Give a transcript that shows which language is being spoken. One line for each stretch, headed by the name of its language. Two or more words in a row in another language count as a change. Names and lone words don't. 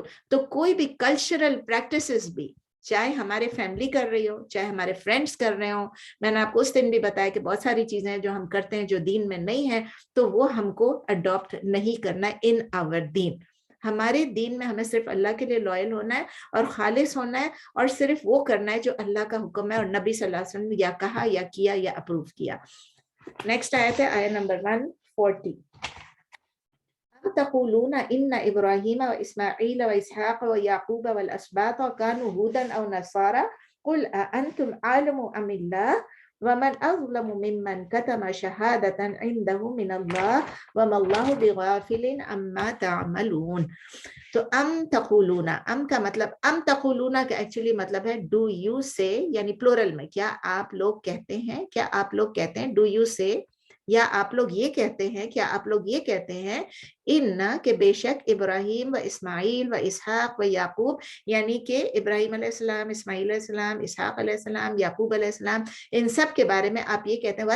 Hindi: तो कोई भी
English: cultural practices
Hindi: भी, चाहे हमारे फैमिली कर रही हो, चाहे हमारे फ्रेंड्स कर रहे हो, मैंने आपको उस दिन भी बताया कि बहुत सारी चीजें जो हम करते हैं जो दीन में नहीं है, तो वो हमको अडॉप्ट नहीं करना
English: in our
Hindi: दीन। हमारे दीन में हमें सिर्फ अल्लाह के लिए लॉयल होना है और खालिस होना है, और सिर्फ वो करना है जो अल्लाह का हुक्म है और नबी
Arabic: صلى الله عليه وسلم
Hindi: ने या कहा या किया या अप्रूव किया। नेक्स्ट आयत है आयत नंबर 140।
Arabic: أم تقولون إن إبراهيم وإسماعيل وإسحاق ويعقوب والأسباط كانوا هودا أو نصارى قل أأنتم أعلم أم الله ومن أظلم ممن كتم شهادة عنده من الله وما الله بغافل عما تعملون.
Hindi: तो
Arabic: أم تقولون,
Hindi: अम का मतलब,
Arabic: أم تقولون
Hindi: का एक्चुअली मतलब है
English: do you say,
Hindi: यानी प्लूरल में, क्या आप लोग कहते हैं, क्या आप लोग कहते हैं,
English: do you say,
Hindi: या आप लोग ये कहते हैं, क्या आप लोग ये कहते हैं, इन्ना के बेशक
Arabic: إبراهيم وإسماعيل وإسحاق ويعقوب,
Hindi: यानी कि इब्राहीम अलैहिस्सलाम, इस्माईल अलैहिस्सलाम, इसहाक अलैहिस्सलाम, याकूब अलैहिस्सलाम, इन सब के बारे में आप ये कहते हैं।